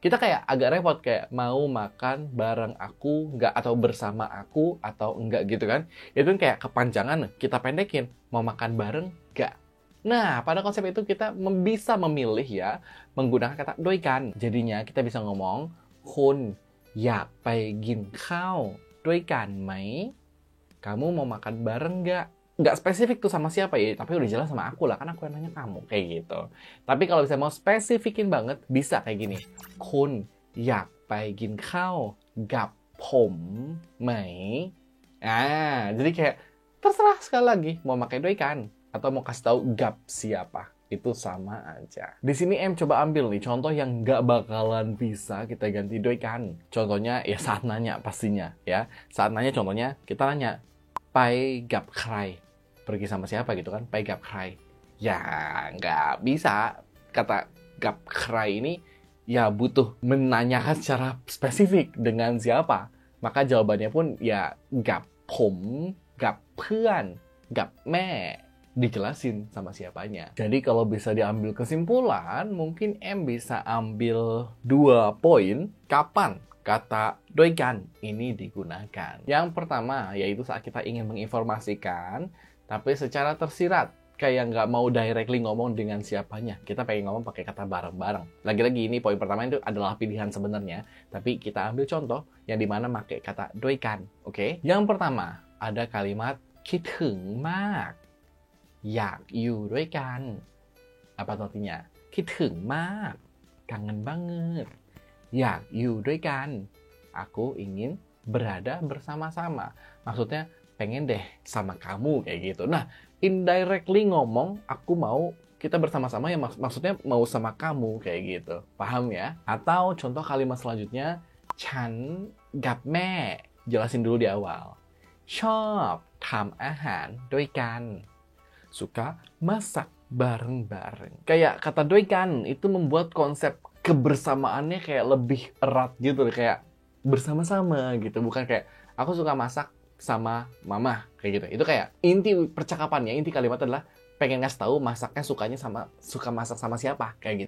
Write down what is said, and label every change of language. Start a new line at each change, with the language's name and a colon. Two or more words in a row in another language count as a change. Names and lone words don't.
Indonesian: Kita kayak agak repot kayak mau makan bareng aku nggak atau bersama aku atau enggak gitu kan. Itu kan kayak kepanjangan, kita pendekin mau makan bareng nggak. Nah, pada konsep itu kita bisa memilih ya menggunakan kata doikan. Jadinya kita bisa ngomong
Thai: คุณอยากไปกินข้าวด้วยกันไหม?
Indonesian: Kamu mau makan bareng nggak? Nggak spesifik tuh sama siapa ya, tapi udah jelas sama aku lah, kan aku yang nanya kamu, kayak gitu. Tapi kalau bisa mau spesifikin banget, bisa kayak gini.
Thai: คุณอยากไปกินข้าวกับผมไหม?
Indonesian: Jadi kayak terserah sekali lagi, mau pakai doikan atau mau kasih tahu gap siapa. Itu sama aja. Di sini em coba ambil nih contoh yang nggak bakalan bisa kita ganti doikan. Contohnya ya saat nanya pastinya ya. Saat nanya contohnya kita nanya
Thai: ไปกับใคร?
Indonesian: Pergi sama siapa gitu kan?
Thai: ไปกับใคร?
Indonesian: Ya nggak bisa. Kata
Thai: กับใคร
Indonesian: ini ya butuh menanyakan secara spesifik dengan siapa. Maka jawabannya pun ya
Thai: กับ ผม กับ เพื่อน กับ แม่
Indonesian: dijelasin sama siapanya. Jadi kalau bisa diambil kesimpulan, mungkin M bisa ambil 2 poin kapan kata doikan ini digunakan. Yang pertama, yaitu saat kita ingin menginformasikan, tapi secara tersirat, kayak nggak mau directly ngomong dengan siapanya. Kita pengen ngomong pakai kata bareng-bareng. Lagi-lagi ini poin pertama itu adalah pilihan sebenarnya, tapi kita ambil contoh yang dimana pakai kata doikan. Oke? Yang pertama, ada kalimat
Thai: คิดถึงมาก อยากอยู่ด้วยกัน
Indonesian: Apa artinya?
Thai: คิดถึงมาก
Indonesian: kangen banget.
Thai: อยากอยู่ด้วยกัน
Indonesian: Aku ingin berada bersama-sama. Maksudnya pengen deh sama kamu kayak gitu. Nah, indirectly ngomong aku mau kita bersama-sama ya maksudnya mau sama kamu kayak gitu. Paham ya? Atau contoh kalimat selanjutnya
Thai: ฉันกับแม่
Indonesian: Jelasin dulu di awal.
Thai: ชอบทำอาหารด้วยกัน
Indonesian: Suka masak bareng-bareng. Kayak kata doikan itu membuat konsep kebersamaannya kayak lebih erat gitu, kayak bersama-sama gitu. Bukan kayak aku suka masak sama mama kayak gitu. Itu kayak inti percakapannya, inti kalimat adalah pengen ngasih tahu masaknya suka masak sama siapa kayak gitu.